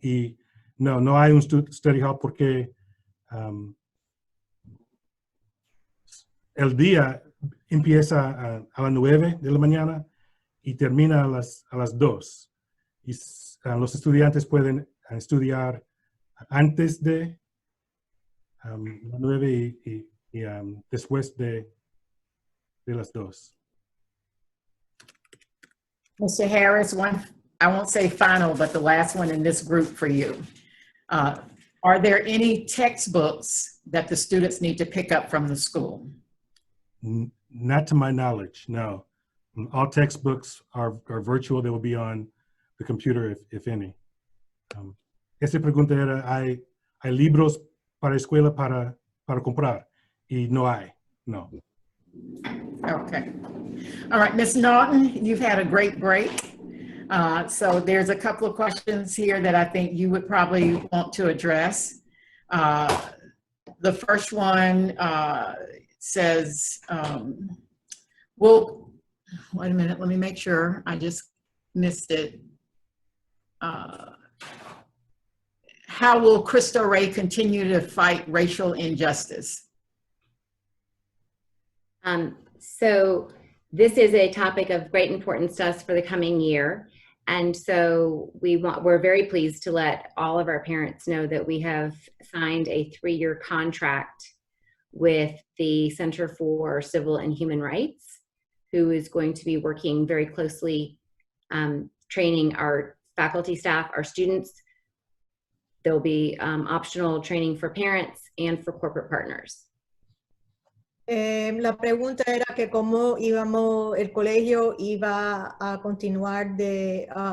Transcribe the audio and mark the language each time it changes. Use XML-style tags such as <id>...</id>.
<es>Y no hay un study hall porque el día empieza a las 9 de la mañana y termina a las 2. Y los estudiantes pueden estudiar antes de las 9 y después de las 2.</es> <en>Mr. Harris, I won't say final, but the last one in this group for you. Are there any textbooks that the students need to pick up from the school? Not to my knowledge, no. All textbooks are virtual. They will be on the computer, if any.</en> <es>Esa pregunta era, ¿hay libros para escuela para comprar? Y no hay, no.</es> <en>Okay. All right, Ms. Naughton, you've had a great break. So there's a couple of questions here that I think you would probably want to address. The first one says, well, wait a minute, let me make sure. I just missed it. How will Cristo Rey continue to fight racial injustice? So this is a topic of great importance to us for the coming year. And so we're very pleased to let all of our parents know that we have signed a 3-year contract with the Center for Civil and Human Rights, who is going to be working very closely, training our faculty, staff, our students. There'll be optional training for parents and for corporate partners.</en> <es>La pregunta era que cómo el colegio iba a continuar de</es>